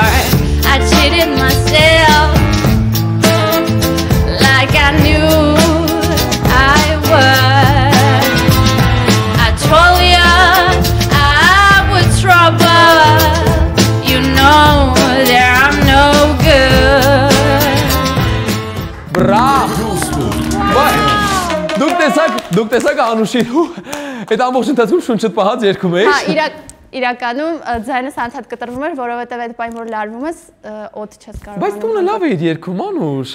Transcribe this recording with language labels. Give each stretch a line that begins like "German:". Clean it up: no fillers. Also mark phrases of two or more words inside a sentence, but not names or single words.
English: I cheated myself like I knew I would. I told you I was trouble. You know that I'm no good.
Armenian: Բրավո։ Դուք տեսաք Անուշին այդ ամբողջ ընթացքում շունչդ պահած երգում էի։ Հա, իրականում ձայնս անդադ կտրվում էր, որովհետև այդ պայն որ լարվում ես, օդ չես կարող։ Բայց դու լավ էիր երգում Անուշ։